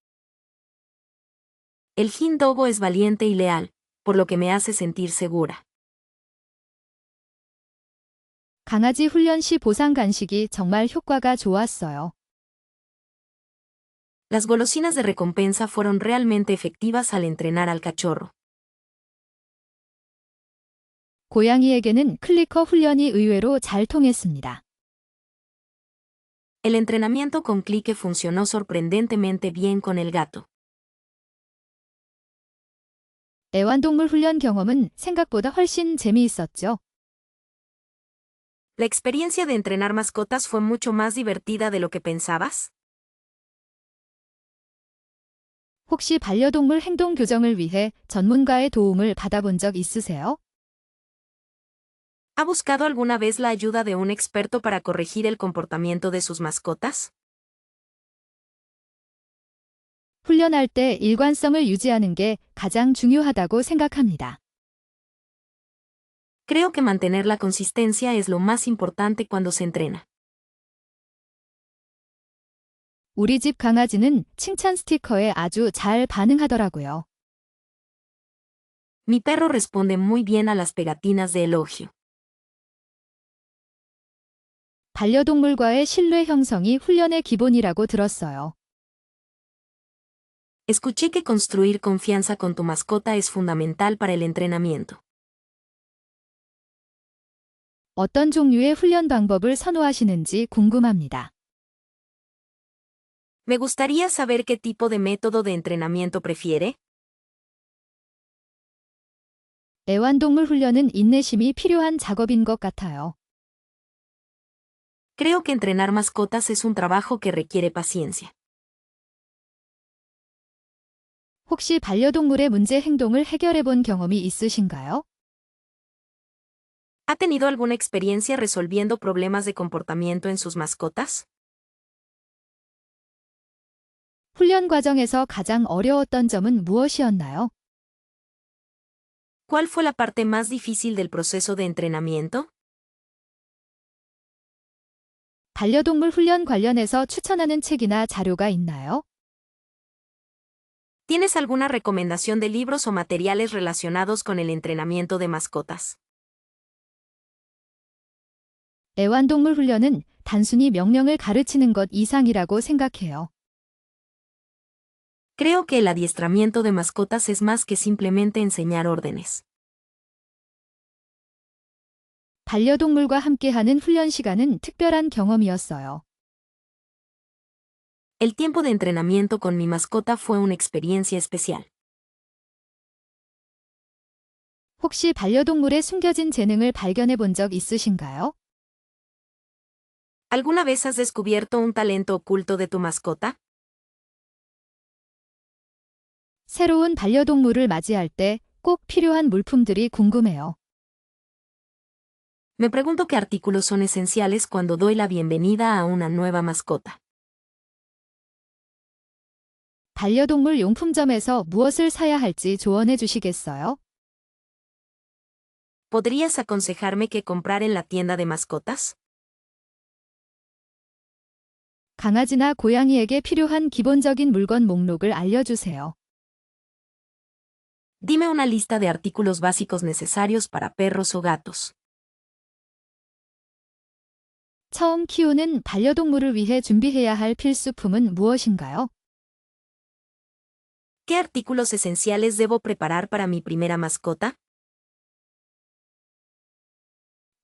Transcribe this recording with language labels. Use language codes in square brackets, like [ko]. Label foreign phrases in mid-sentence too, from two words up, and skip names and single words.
[es] El Hin Dogo es valiente y leal, por lo que me hace sentir segura. [ko] 강아지 훈련 시 보상 간식이 정말 효과가 좋았어요. [es] Las golosinas de recompensa fueron realmente efectivas al entrenar al cachorro. [ko] 고양이에게는 클리커 훈련이 의외로 잘 통했습니다. [es] El entrenamiento con clique funcionó sorprendentemente bien con el gato. [ko] 애완동물 훈련 경험은 생각보다 훨씬 재미있었죠. [es] ¿La experiencia de entrenar mascotas fue mucho más divertida de lo que pensabas? [ko] 혹시 반려동물 행동 교정을 위해 전문가의 도움을 받아본 적 있으세요? [es] ¿Ha buscado alguna vez la ayuda de un experto para corregir el comportamiento de sus mascotas? [ko] 훈련할 때 일관성을 유지하는 게 가장 중요하다고 생각합니다. [es] Creo que mantener la consistencia es lo más importante cuando se entrena. [ko] 우리 집 강아지는 칭찬 스티커에 아주 잘 반응하더라고요. [es] Mi perro responde muy bien a las pegatinas de elogio. [ko] 반려동물과의 신뢰 형성이 훈련의 기본이라고 들었어요. [es] Escuché que construir confianza con tu mascota es fundamental para el entrenamiento. [ko] 어떤 종류의 훈련 방법을 선호하시는지 궁금합니다. [es] Me gustaría saber qué tipo de método de entrenamiento prefiere. [ko] 애완동물 훈련은 인내심이 필요한 작업인 것 같아요. [es] Creo que entrenar mascotas es un trabajo que requiere paciencia. [ko] 혹시 반려동물의 문제 행동을 해결해 본 경험이 있으신가요? [es] ¿Ha tenido alguna experiencia resolviendo problemas de comportamiento en sus mascotas? [ko] 훈련 과정에서 가장 어려웠던 점은 무엇이었나요? [es] ¿Cuál fue la parte más difícil del proceso de entrenamiento? [ko] 반려동물 훈련 관련해서 추천하는 책이나 자료가 있나요? [es] ¿Tienes alguna recomendación de libros o materiales relacionados con el entrenamiento de mascotas? [ko] 애완동물 훈련은 단순히 명령을 가르치는 것 이상이라고 생각해요. [es] Creo que el adiestramiento de mascotas es más que simplemente enseñar órdenes. [ko] 반려동물과 함께하는 훈련 시간은 특별한 경험이었어요. [es] El tiempo de entrenamiento con mi mascota fue una experiencia especial. [ko] 혹시 반려동물의 숨겨진 재능을 발견해 본 적 있으신가요? [es] ¿Alguna vez has descubierto un talento oculto de tu mascota? [ko] 새로운 반려동물을 맞이할 때 꼭 필요한 물품들이 궁금해요. [es] Me pregunto qué artículos son esenciales cuando doy la bienvenida a una nueva mascota. [ko] 반려동물 용품점에서 무엇을 사야 할지 조언해 주시겠어요? [es] ¿Podrías aconsejarme qué comprar en la tienda de mascotas? [ko] 강아지나 고양이에게 필요한 기본적인 물건 목록을 알려주세요. [es] Dime una lista de artículos básicos necesarios para perros o gatos. [ko] 처음 키우는 반려동물을 위해 준비해야 할 필수품은 무엇인가요? [es] ¿Qué artículos esenciales debo preparar para mi primera mascota?